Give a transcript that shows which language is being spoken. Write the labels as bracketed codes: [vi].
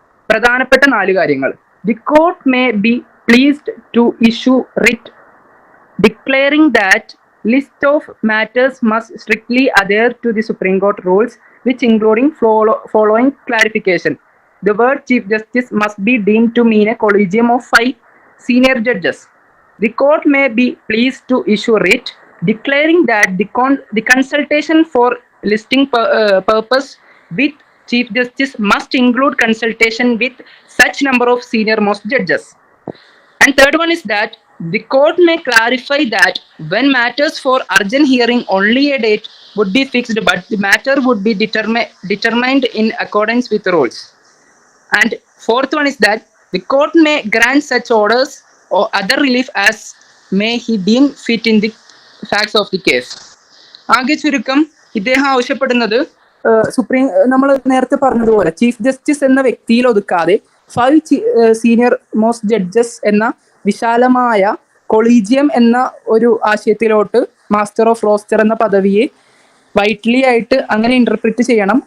[ml] പ്രധാനപ്പെട്ട 4 കാര്യങ്ങൾ. [en] The court may be pleased to issue writ declaring that list of matters must strictly adhere to the Supreme Court rules which including following clarification. The word Chief Justice must be deemed to mean a collegium of 5 senior judges. The court may be pleased to issue writ declaring that the consultation for listing purpose with Chief Justice must include consultation with such number of senior most judges. And third one is that the court may clarify that when matters for urgent hearing only a date would be fixed, but the matter would be determined in accordance with the rules. And fourth one is that the court may grant such orders or other relief as may he deem fit in the facts of the case. [ml] ആകെ ചുരുക്കം ഇദ്ദേഹം ആവശ്യപ്പെടുന്നത് supreme നമ്മൾ നേരത്തെ പറഞ്ഞതുപോലെ chief justice എന്ന വ്യക്തിയിൽ ഒതുക്കാതെ 5 senior most judges എന്ന വിശാലമായ കൊളീജിയം എന്ന ഒരു ആശയത്തിലോട്ട് മാസ്റ്റർ ഓഫ് റോസ്റ്റർ എന്ന പദവിയെ വൈറ്റ്ലി ആയിട്ട് അങ്ങനെ ഇന്റർപ്രിറ്റ് ചെയ്യണം.